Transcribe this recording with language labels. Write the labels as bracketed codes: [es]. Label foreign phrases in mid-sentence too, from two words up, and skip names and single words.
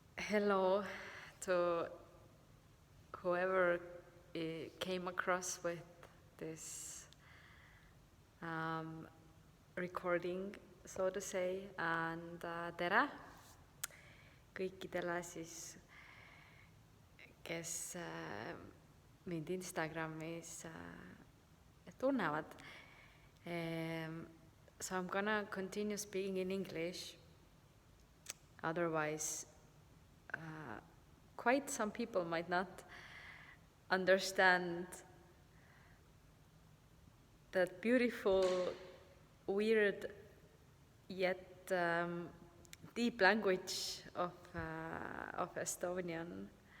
[en] Hello to whoever came across with this recording, so to say, and [et] tere kõikidele siis, kes mind Instagramis tunnevad. [en] So I'm gonna continue speaking in English, otherwise quite some people might not understand that beautiful, weird, yet deep language of Estonian.